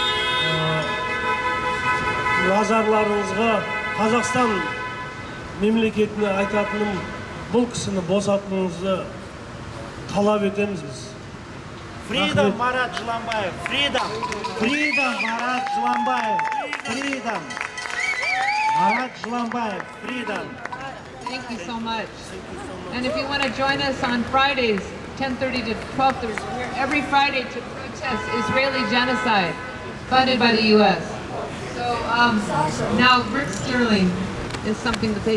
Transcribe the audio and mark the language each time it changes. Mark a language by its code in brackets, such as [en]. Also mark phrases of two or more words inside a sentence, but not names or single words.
[kk] Назарларыңызға Қазақстан мемлекетіне айтатыным, бұл кісіні босатуыңызды талап етеміз біз. [en] Freedom, Marat Жиламбаев. Freedom. Freedom, Marat Жиламбаев. Freedom. Marat Жиламбаев. Freedom. Thank you so much. And if you want to join us on Fridays, 10:30 to 12:30, we're every Friday to protest Israeli genocide funded by the U.S. So now Rick Sterling is something to say.